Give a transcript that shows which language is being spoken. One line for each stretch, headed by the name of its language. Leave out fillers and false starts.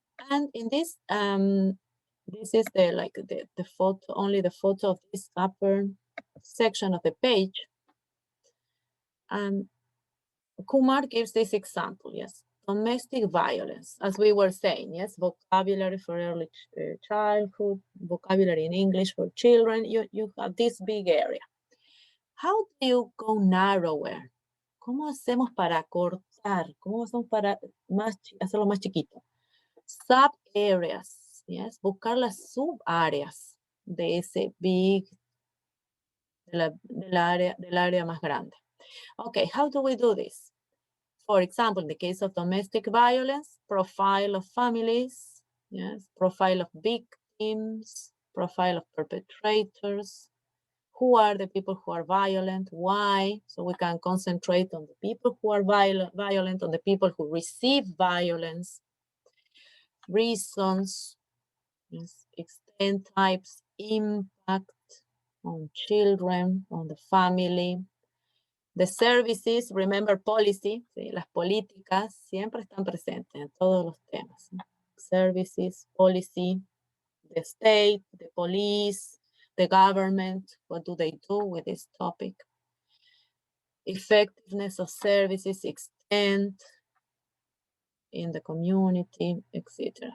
English: And in this, this is the photo, only the photo of this upper section of the page. And Kumar gives this example, yes. Domestic violence, as we were saying, yes. Vocabulary for early childhood, vocabulary in English for children. You have this big area. How do you go narrower?
Spanish: ¿Cómo hacemos para cortar? ¿Cómo hacemos para hacerlo más chiquito?
English: Sub areas, yes.
Spanish: Buscar las subáreas de ese big, del área más grande.
English: Okay, how do we do this? For example, in the case of domestic violence, profile of families, yes, profile of victims, profile of perpetrators, who are the people who are violent, why, so we can concentrate on the people who are violent, on the people who receive violence, reasons, yes, extent, types, impact on children, on the family. The services, remember policy,
Spanish: ¿sí? Las políticas siempre están presentes en todos los temas. ¿Sí?
English: Services, policy, the state, the police, the government, what do they do with this topic? Effectiveness of services, extent in the community, etc.